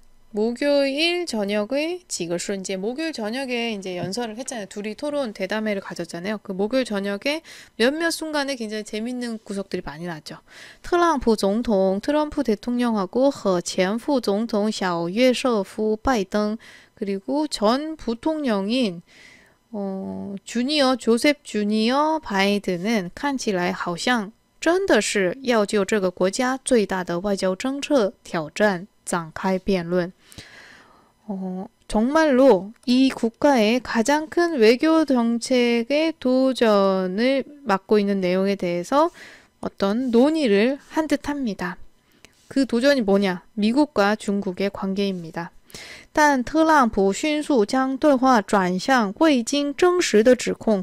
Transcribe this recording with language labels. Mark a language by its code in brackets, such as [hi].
[ko] 목요일 저녁의 [zh] 几个瞬间. [ko] 목요일 저녁에 이제 연설을 했잖아요. 둘이 토론 대담회를 가졌잖아요. 그 목요일 저녁에 몇몇 순간에 굉장히 재밌는 구석들이 많이 나죠. 트럼프 대통령하고 [zh] 和前副总统小约瑟夫拜登, [ko] 그리고 전 부통령인 조셉 주니어 바이든은 [zh] 看起来好像真的是要就这个国家最大的外交政策挑战展开辩论. [ko] 정말로 이 국가의 가장 큰 외교 정책의 도전을 맡고 있는 내용에 대해서 어떤 논의를 한 듯합니다. 그 도전이 뭐냐? 미국과 중국의 관계입니다. [zh] 但特朗普迅速将对话转向未经证实的指控.